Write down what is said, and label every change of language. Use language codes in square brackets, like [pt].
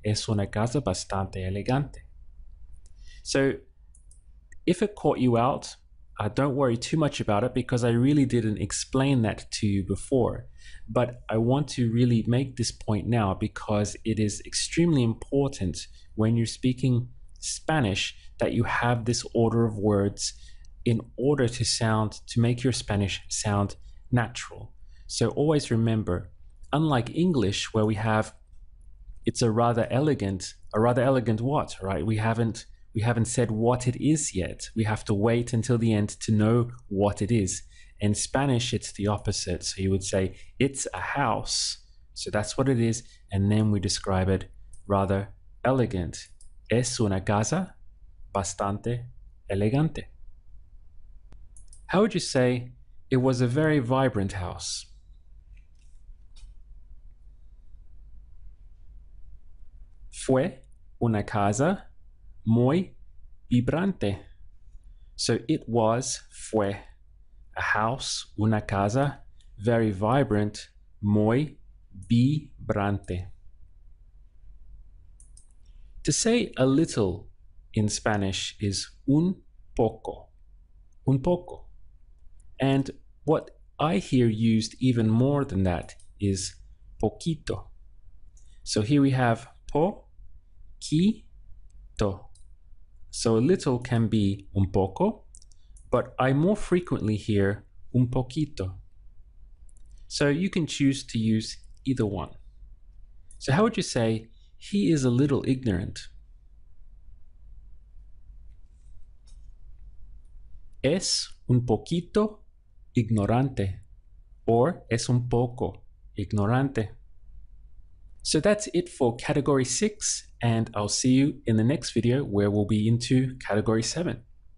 [es] Es una casa bastante elegante. [en] So if it caught you out, don't worry too much about it because I really didn't explain that to you before. But I want to really make this point now because it is extremely important when you're speaking Spanish that you have this order of words in order to make your Spanish sound natural. So always remember, unlike English where we have, it's a rather elegant what, right? We haven't said what it is yet. We have to wait until the end to know what it is. In Spanish, it's the opposite. So you would say, it's a house. So that's what it is. And then we describe it rather elegant. [es] Es una casa bastante elegante. [en] How would you say it was a very vibrant house? [es] Fue una casa muy vibrante. [en] So it was, [es] fue, [en] a house, [es] una casa, [en] very vibrant, [es] muy vibrante. [en] To say a little in Spanish is [es] un poco, un poco. [en] And what I hear used even more than that is poquito. So here we have po, qui, to. So a little can be [es] un poco, [en] but I more frequently hear [es] un poquito. [en] So you can choose to use either one. So how would you say, he is a little ignorant? [es] Es un poquito ignorante, or es un poco ignorante. [en] So that's it for category 6, and I'll see you in the next video where we'll be into category 7.